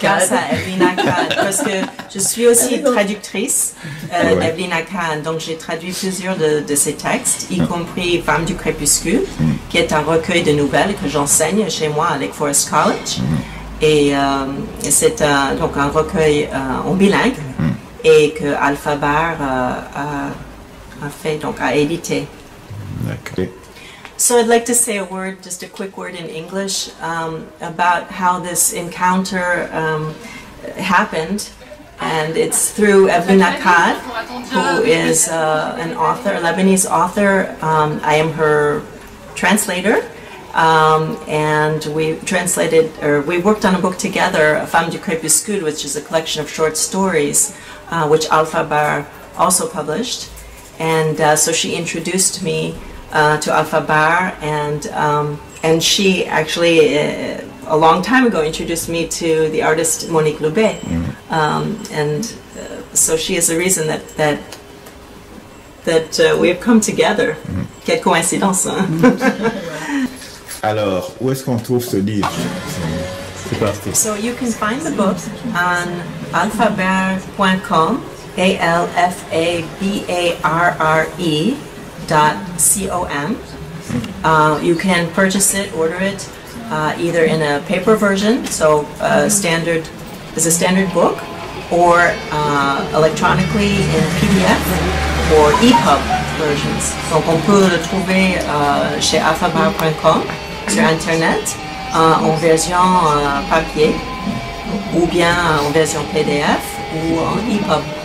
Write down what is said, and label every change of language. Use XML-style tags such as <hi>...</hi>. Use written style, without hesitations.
<fr>Grâce à Evelina Khan, parce que je suis aussi traductrice d'Evelina Khan, donc j'ai traduit plusieurs de ses textes, y compris Femme du crépuscule, qui est un recueil de nouvelles que j'enseigne chez moi à Lake Forest College. Et c'est donc un recueil en bilingue et que Alpha Bar a fait, donc a édité. D'accord.</fr> <en>So I'd like to say a word, just a quick word in English, about how this encounter happened. And it's through Evelyn Akkad, who is an author, a Lebanese author. I am her translator. And we translated, or we worked on a book together, Femme du crépuscule, which is a collection of short stories, which Alpha Bar also published. And so she introduced me to Alpha Bar, and she actually a long time ago introduced me to the artist Monique Loubet, and so she is the reason that we have come together.</en> <fr>Quelle coïncidence! Hein? Alors, où est-ce qu'on trouve ce livre? C'est parti.</fr> <en>So you can find the book on alphabarre.com, alphabarre.com. You can purchase it, order it, either in a paper version, so standard is a standard book, or electronically in PDF or EPUB versions.</en> <fr>Donc on peut le trouver chez alphabarre.com sur internet en version papier ou bien en version PDF ou en EPUB.</fr>